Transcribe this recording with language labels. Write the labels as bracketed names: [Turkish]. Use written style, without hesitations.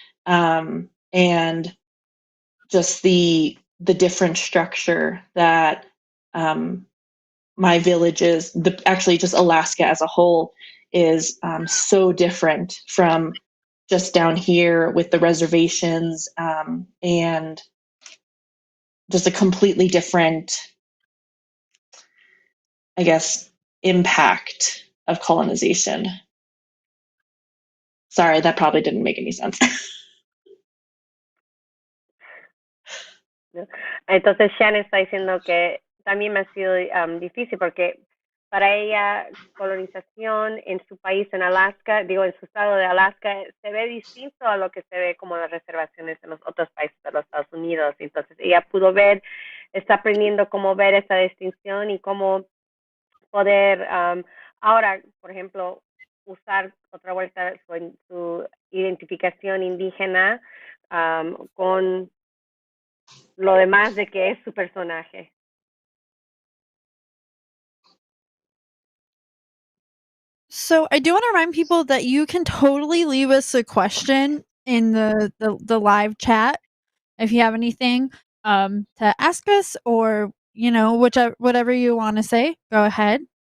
[English] And just the different structure that my villages, actually just Alaska as a whole, is so different from just down here with the reservations, and just a completely different, I guess, impact of colonization. Sorry, that probably didn't make any sense. [Spanish] ¿No? Entonces Shannon está diciendo que también me ha sido difícil porque para ella colonización en su país, en Alaska, digo, en su estado de Alaska, se ve distinto a lo que se ve como las reservaciones en los otros países de los Estados Unidos. Entonces ella pudo ver, está aprendiendo cómo ver esa distinción y cómo poder, ahora, por ejemplo, usar otra vuelta su identificación indígena con lo demás de que es su personaje. [English] So I do want to remind people that you can totally leave us a question in the live chat if you have anything to ask us, or you know, whatever you want to say. Go ahead.